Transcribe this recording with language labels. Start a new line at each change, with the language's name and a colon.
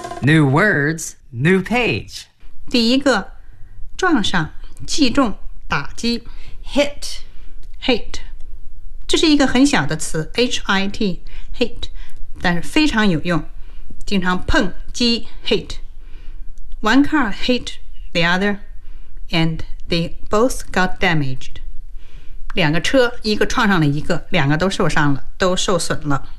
English: New words, new page。
Chinese: 第一个，撞上，击中，打击。
English: Hit.
Chinese: Hit. 这是一个很小的词， H-I-T. Hit. 但是非常有用，经常碰击。
English: Hit. One car hit the other, and they both got damaged.
Chinese: 两个车，一个撞上了一个，两个都受伤了，都受损了。